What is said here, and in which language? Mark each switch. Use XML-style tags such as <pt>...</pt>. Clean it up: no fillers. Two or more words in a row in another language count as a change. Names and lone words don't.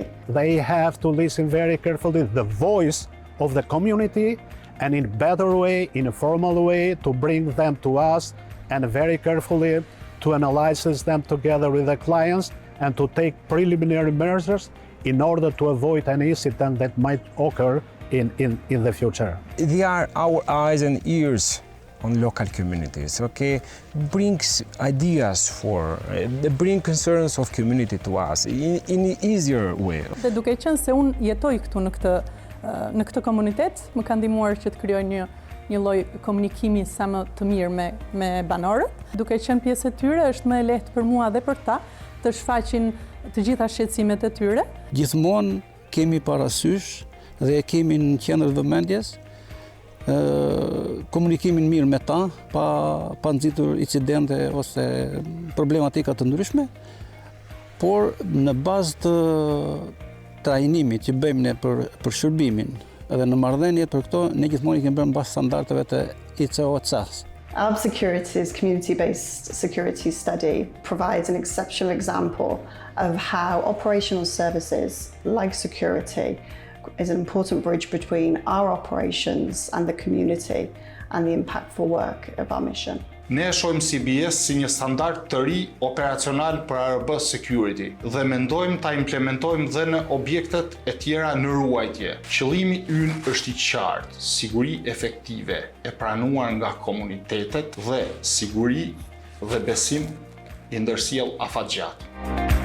<en>They have to listen very carefully to the voice of the community and in a better way, in a formal way, to bring them to us and very carefully to analyze them together with the clients and to take preliminary measures in order to avoid any incident that might occur in the future. They are our eyes and ears on local communities, okay? Brings ideas bring concerns of community to us in an easier way.</en> <sq>Dhe duke qenë se unë jetoj këtu në këtë komunitet, më ka ndihmuar që të krijoj një lloj komunikimi sa më të mirë me banorët. Duke qenë pjesë e tyre, është më e lehtë për mua dhe për ta të shfaqin të gjitha shqetësimet e tyre. Gjithmonë kemi parasysh dhe kemi në qendër vëmendjes komunikimin mirë me ta, pa nxitur incidente ose problematika të ndryshme, por në bazë të trajnimit që bëjmë ne për shërbimin edhe në marrëdhënie për këto, ne gjithmonë kemi bërë mbas standardeve të ICO-CAS.</sq> <en>ARB Security's community-based security study provides an exceptional example of how operational services like security is an important bridge between our operations and the community and the impactful work of our mission.</en> <sq>Ne e shohim CBS si një standard të ri operacional për ARB Security dhe mendojmë ta implementojmë dhe në objektet e tjera në ruajtje. Qëllimi ynë është i qartë, siguri efektive e pranuar nga komunitetet dhe siguri dhe besim i ndërsjell afatgjatë.</sq>